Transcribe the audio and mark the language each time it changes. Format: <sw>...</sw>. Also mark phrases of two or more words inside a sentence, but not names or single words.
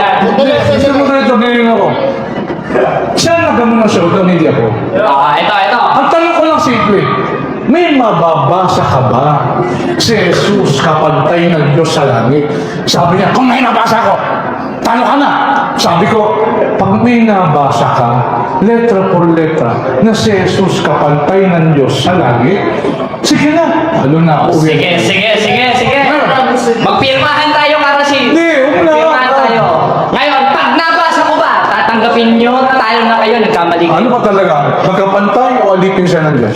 <tl>Gusto mo na ito, ganyan ako. Siya nagamon ng show, hindi ako. Ito. Ang tanong ko lang simple, may mababasa ka ba si Jesus kapantay ng Diyos sa langit? Sabi niya, kung may nabasa ko, talo ka na. Sabi ko, pag may nabasa ka,</tl> <es>letra por letra,</es> <tl>na si Jesus kapantay ng Diyos sa langit, sige na. Talo na ako. Sige. Magpirmahan tayo, Karasin. Hindi, wala. Magpirmahan tayo. Ngayon, pag nabasa ko ba, tatanggapin nyo, talo na kayo, nagkamali kayo. Ano ba talaga? Magkapantay o alipin siya ng Diyos?</tl>